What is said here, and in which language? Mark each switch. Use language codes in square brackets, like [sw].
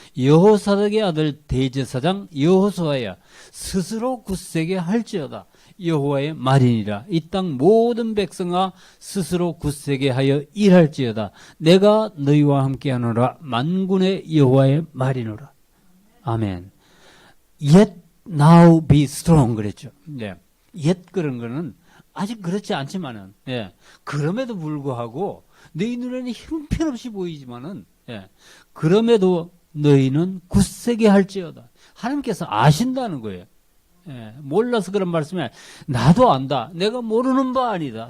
[ko] 여호사닥의 아들 대제사장 여호수아야 스스로 굳세게 할지어다. 여호와의 말이니라. 이 땅 모든 백성아 스스로 굳세게 하여 일할지어다. 내가 너희와 함께하노라. 만군의 여호와의 말이노라. 아멘. [en] Yet now be strong [ko] 그랬죠. 예. Yet 그런 거는 아직 그렇지 않지만은, 예. 그럼에도 불구하고 너희 눈에는 형편없이 보이지만은, 예. 그럼에도 너희는 굳세게 할지어다. 하나님께서 아신다는 거예요. 예. 몰라서 그런 말씀이 아니라 나도 안다. 내가 모르는 바 아니다.